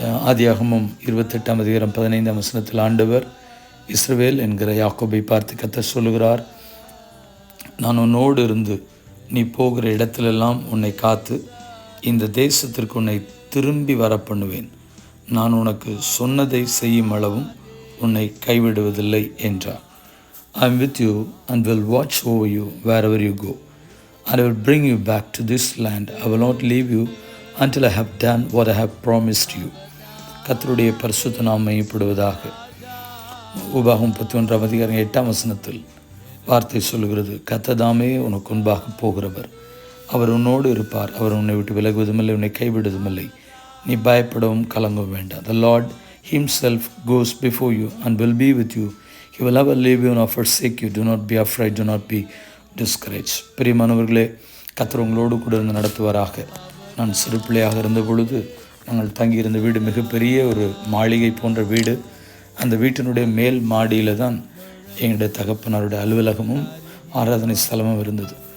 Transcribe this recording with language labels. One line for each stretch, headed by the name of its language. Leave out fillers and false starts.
Tamil: ஆதியாகமம் 28:15 ஆண்டவர் இஸ்ரவேல் என்கிற யாக்கோபை பார்த்து கர்த்தர் சொல்லுகிறார், நான் உன்னோடு இருந்து நீ போகிற இடத்திலெல்லாம் உன்னை காத்து இந்த தேசத்திற்கு உன்னை திரும்பி வர பண்ணுவேன். நான் உனக்கு சொன்னதை செய்யும் அளவும் உன்னை கைவிடுவதில்லை என்றார்.
English: I am with you and will watch over you wherever you go. I will bring you back to this land. I will not leave you until I have done what I have promised you.
Tamil: கர்த்தருடைய பரிசுத்த நாமம் மகிமைப்படுவதாக. உபாகம் 11:8 வார்த்தை சொல்கிறது, கர்த்தர் உனக்கு முன்பாக போகிறவர், அவர் உன்னோடு இருப்பார், அவர் உன்னை விட்டு விலகுவதுமில்லை, உன்னை கைவிடுவதுமில்லை, நீ பயப்படவும் கலங்கவும் வேண்டாம்.
English: The Lord himself goes before you and will be with you. He will never leave you nor forsake you. Do not be afraid, do not be discouraged.
Tamil: பிரியமானவர்களே, கர்த்தர் உங்களோடு கூட இருந்து நடத்துவாராக. நான் சிறு பிள்ளையாக இருந்த பொழுது நாங்கள் தங்கியிருந்த வீடு மிகப்பெரிய ஒரு மாளிகை போன்ற வீடு. அந்த வீட்டினுடைய மேல் மாடியில் தான் எங்களுடைய தகப்பனாருடைய அலுவலகமும் ஆராதனை ஸ்தலமும் இருந்தது.